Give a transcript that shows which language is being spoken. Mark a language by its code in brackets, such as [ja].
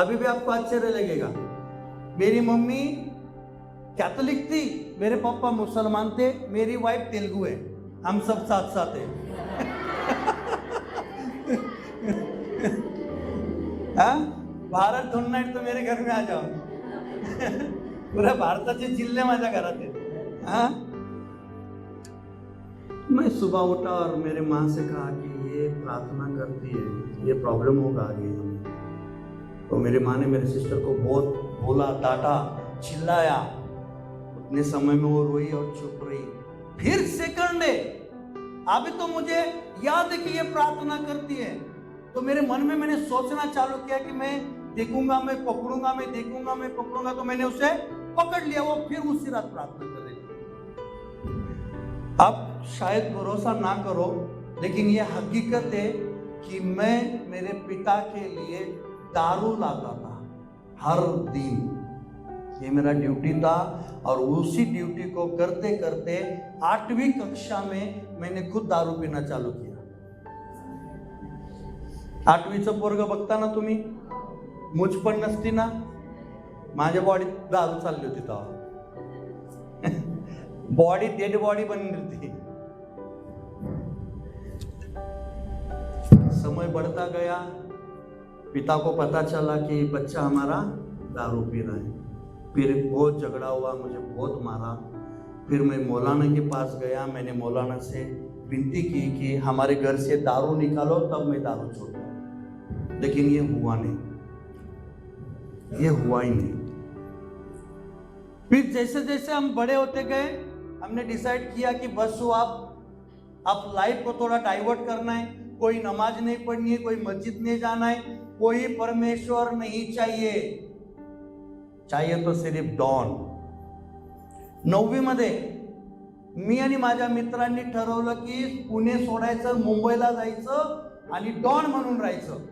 [hi] अभी भी आपको आश्चर्य लगेगा, मेरी मम्मी कैथोलिक थी, मेरे पापा मुसलमान थे, मेरी वाइफ तेलुगु है, हम सब साथ साथ हैं। हाँ, भारत ढूंढना है तो मेरे घर में आ जाओ। [mr] पूरा भारताचे जिल्हे माझ्या घरात आहेत। [hi] हाँ, मैं सुबह उठा और मेरे माँ से कहा कि ये प्रार्थना करती है, ये प्रॉब्लम होगा आगे हमें। तो मेरी माँ ने मेरे सिस्टर को बहुत बोला, डांटा, चिल्लाया। उतने समय में वो रोई और चुप रही। फिर सेकंड डे, अभी तो मुझे याद है कि ये प्रार्थना करती है, तो मेरे मन में मैंने सोचना चालू किया कि मैं देखूंगा, मैं पकड़ूंगा, मैं देखूंगा, मैं पकड़ूंगा। तो मैंने उसे पकड़ लिया, वो फिर उसी रात प्रार्थना कर रही। आप शायद भरोसा ना करो, लेकिन ये हकीकत है कि मैं मेरे पिता के लिए दारू लाता था हर दिन। ये मेरा ड्यूटी था और उसी ड्यूटी को करते करते 8वीं कक्षा में मैंने खुद दारू पीना चालू किया। [mr] 8वीचं पोरग बघता ना तुम्ही, मुझ पण नसती ना, माझ्या बॉडीत दारू चालली होती तेव्हा। बॉडी डेड बॉडी बनली होती। [hi] समय बढ़ता गया, पिता को पता चला कि बच्चा हमारा दारू पी रहा है। फिर बहुत झगड़ा हुआ, मुझे बहुत मारा। फिर मैं मौलाना के पास गया, मैंने मौलाना से विनती की कि हमारे घर से दारू निकालो, तब मैं दारू छोड़ूंगा। लेकिन ये हुआ नहीं, ये हुआ ही नहीं। फिर जैसे जैसे हम बड़े होते गए, हमने डिसाइड किया कि बस वो आप लाइफ को थोड़ा डाइवर्ट करना है। कोई नमाज नहीं पढ़नी है, कोई मस्जिद नहीं जाना है, कोई परमेश्वर नहीं चाहिए, चाहिए तो सिर्फ डॉन। [mr] 9वी मध्ये मी आणि माझ्या मित्रांनी ठरवलं की पुणे सोडायचं, मुंबईला जायचं आणि डॉन म्हणून राहायचं।